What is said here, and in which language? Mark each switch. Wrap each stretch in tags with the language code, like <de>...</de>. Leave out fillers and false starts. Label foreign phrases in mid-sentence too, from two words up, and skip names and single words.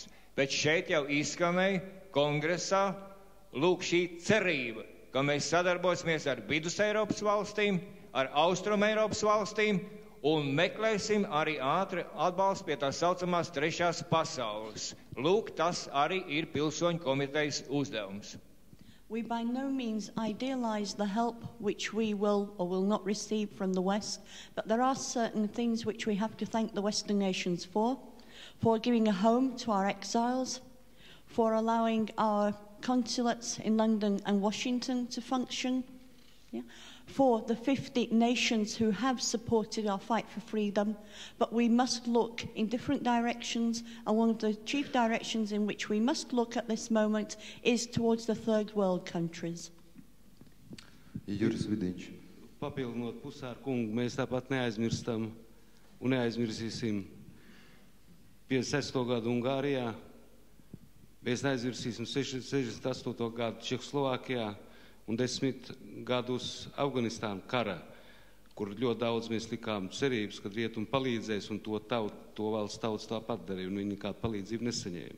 <lv>Bet šeit jau izskanēja kongresā lūk šī cerība, ka mēs sadarbosimies ar Vidus Eiropas valstīm, ar Austrum Eiropas valstīm un meklēsim arī ātri atbalstu pie tās saucamās trešās pasaules. Lūk, tas arī ir pilsoņu komitejas uzdevums.</lv> <en>We by no means idealize the help which we will or will not receive from the West, but there are certain things which we have to thank the Western nations for giving a home to our exiles, for allowing our consulates in London and Washington to function, for the 50 nations who have supported our fight for freedom, but we must look in different directions, and one of the chief directions in which we must look at this moment is towards the third world countries.</en> <lv>Juris Vidiņš. Papildinot Pusāru kungu, mēs tāpat neaizmirstam un neaizmirsīsim 56. gadu Ungārijā, mēs neaizmirsīsim 68. gadu Čehoslovākijā, un 10 gadus Afganistāna kara, kur ļoti daudz mēs likām cerības, ka rietumi palīdzēs, un to valsts tautas tāpat darīja, un viņi nekādu palīdzību nesaņēma.</lv>